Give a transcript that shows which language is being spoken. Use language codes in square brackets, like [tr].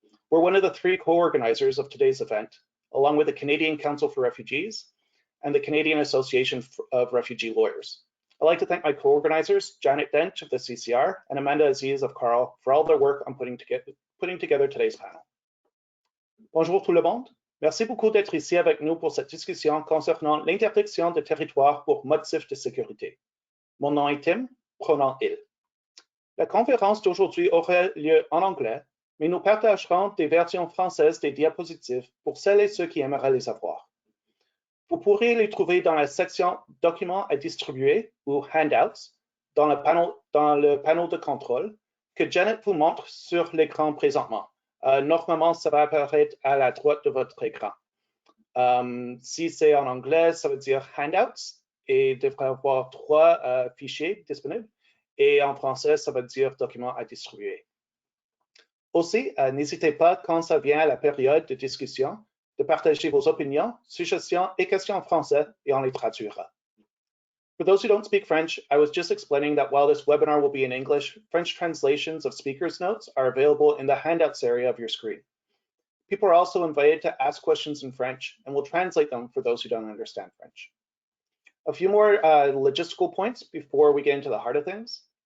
[en] We're one of the 3 co-organizers of today's event, along with the Canadian Council for Refugees and the Canadian Association of Refugee Lawyers. I'd like to thank my co-organizers, Janet Dent of the CCR and Abdiaziiz of Carl, for all their work on putting together today's panel. [fr] Bonjour tout le monde. Merci beaucoup d'être ici avec nous pour cette discussion concernant l'interdiction de territoire pour motifs de sécurité. Mon nom est Tim, pronom il. La conférence d'aujourd'hui aura lieu en anglais, mais nous partagerons des versions françaises des diapositives pour celles et ceux qui aimeraient les avoir. Vous pourrez les trouver dans la section Documents à distribuer ou Handouts dans le panneau de contrôle que Janet vous montre sur l'écran présentement. Normalement, ça va apparaître à la droite de votre écran. Si c'est en anglais, ça veut dire Handouts et il devrait y avoir 3 fichiers disponibles. Et en français, ça veut dire Documents à distribuer. Aussi, n'hésitez pas quand ça vient à la période de discussion de partager vos opinions, suggestions et questions en français et on les traduira. [en] For those who don't speak French, I was just explaining that while this webinar will be in English, French translations of speakers' notes are available in the handouts area of your screen. People are also invited to ask questions in French and we'll translate them for those who don't understand French. A few more logistical points before we get into the heart of things.